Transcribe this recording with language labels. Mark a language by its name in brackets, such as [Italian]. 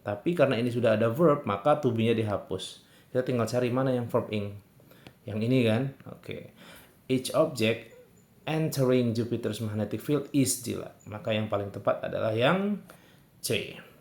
[Indonesian] Tapi karena ini sudah ada verb, maka to be-nya dihapus. Kita tinggal cari mana yang verb ing. Yang ini kan? Oke. [English] Each object entering Jupiter's magnetic field is dealt. [Indonesian] Maka yang paling tepat adalah yang C.